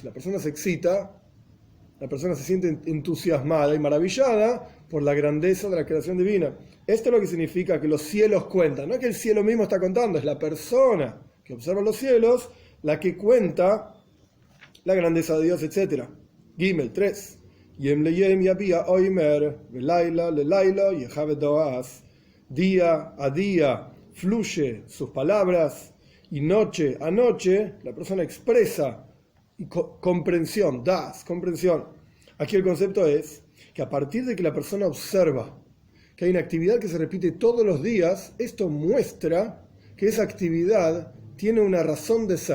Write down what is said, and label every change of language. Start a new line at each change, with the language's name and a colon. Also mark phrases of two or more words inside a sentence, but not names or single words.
Spanish: La persona se excita, la persona se siente entusiasmada y maravillada por la grandeza de la creación divina. Esto es lo que significa que los cielos cuentan. No es que el cielo mismo está contando, es la persona que observa los cielos la que cuenta la grandeza de Dios, etc. Gimel 3.
Hebrew: יום ליום יביע אמר ולילה ללילה יחוה דעת.
Spanish: Día a día fluye sus palabras, y noche a noche la persona expresa y comprensión, comprensión. Aquí el concepto es que a partir de que la persona observa que hay una actividad que se repite todos los días, esto muestra que esa actividad tiene una razón de ser.